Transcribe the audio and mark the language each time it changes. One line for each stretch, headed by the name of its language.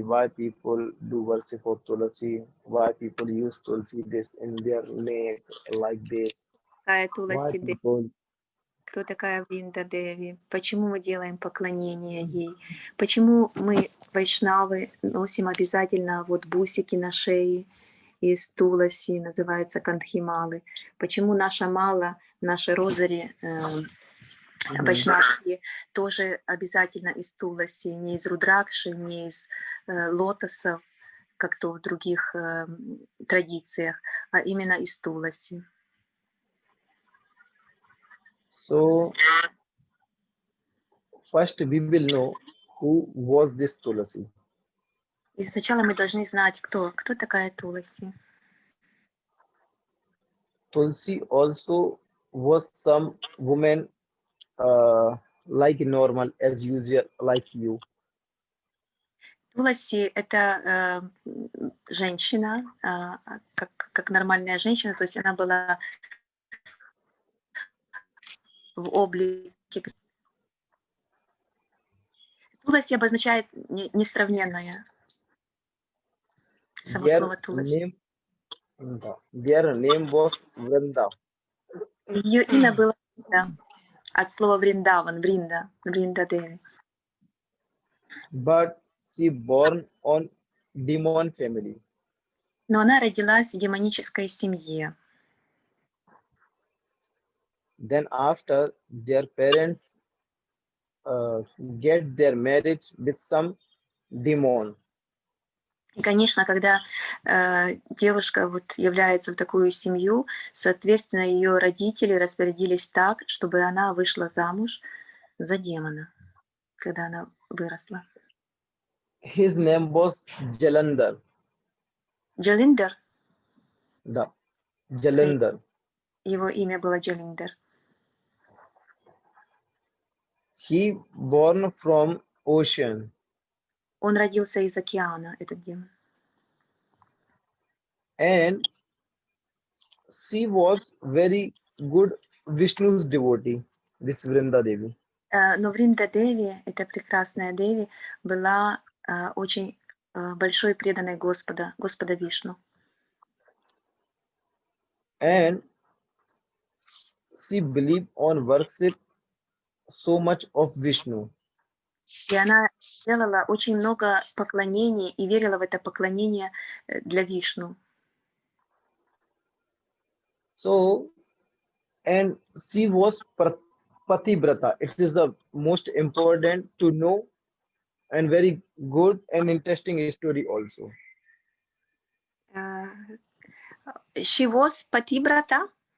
English: Why people do worship of Tulasi? Why people use Tulsi this in their neck like this?
Russian: Какая
English: Why
Russian: Туласи Деви?
English: people?
Russian: Кто такая Вринда Деви? Почему мы делаем поклонение ей? Почему мы, вайшнавы, носим обязательно вот бусики на шее из Туласи, называются кантхималы? Почему наша мала, наши розари вайшнавские тоже обязательно из Туласи, не из рудракши, не из лотосов, как то в других традициях, а именно из Туласи.
English: So first we will know who was this Tulasi.
Russian: И сначала мы должны знать, кто такая Туласи.
English: Tulsi also was some woman like normal as usual like you.
Russian: Туласи — это женщина, как нормальная женщина, то есть она была в облике. Туласи обозначает несравненная. Само слово Туласи.
English: Their name was Vrinda.
Russian: Ее имя было от слова Вриндаван, Вринда Деви.
English: But she born on demon family.
Russian: Но она родилась в демонической семье.
English: Then after their parents get their marriage with some demon.
Russian: И, конечно, когда девушка вот является в такую семью, соответственно, ее родители распорядились так, чтобы она вышла замуж за демона, когда она выросла.
English: His name was Jalandhar.
Russian: Джалиндер? Да, Jalandhar. Его имя было Джалиндер.
English: He born from ocean.
Russian: Он родился из океана, этот демон.
English: And she was very good Vishnu's devotee, this Vrinda Devi.
Russian: Но Вринда Деви, эта прекрасная Деви, была очень большой преданной Господа Вишну.
English: And she believed on worship so much of Vishnu.
Russian: И она делала очень много поклонений и верила в это поклонение для Вишну.
English: So, and she was Patibrata. It is the most important to know and very good and interesting story also. She was Patibrata.